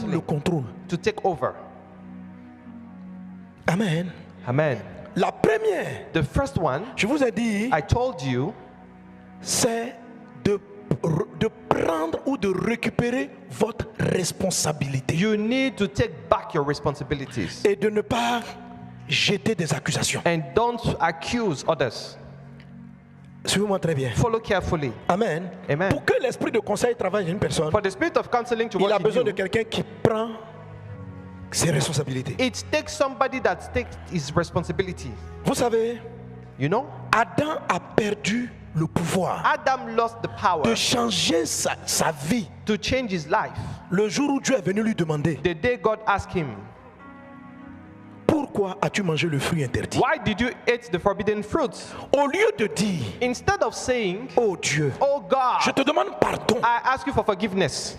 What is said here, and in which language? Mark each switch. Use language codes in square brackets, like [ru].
[en] counseling [fr] contrôle. [en] to take over. [fr] Amen. [en] Amen. [fr] La première, [en] The first one, [fr] je vous ai dit, [en] I told you, [fr] c'est de prendre ou de récupérer votre responsabilité [en] you need to take back your responsibilities [fr] et de ne pas jeter des accusations. [en] and don't accuse others. [fr] Suivez-moi très bien. [en] Follow carefully. [fr] Amen. [en] Amen. [fr] Pour que l'esprit de conseil travaille en une personne, [en] For the spirit of counseling to [fr] il a [en] work in [fr] besoin de [en] you, [fr] quelqu'un qui prend ses responsabilités. [en] it takes somebody that takes his responsibility. [fr] Vous savez, [en] You know, [fr] Adam a perdu le pouvoir [en] Adam lost the power [fr] de changer sa vie [en] to change his life [fr] le jour où Dieu est venu lui demander [en] the day God asked him, [fr] pourquoi as-tu mangé le fruit interdit? [en] why did you eat the forbidden fruits? [fr] Au lieu de dire, [en] Instead of saying, [fr] oh Dieu, [en] oh [fr] je [en] God, [fr] te demande pardon, [en] I ask you for forgiveness.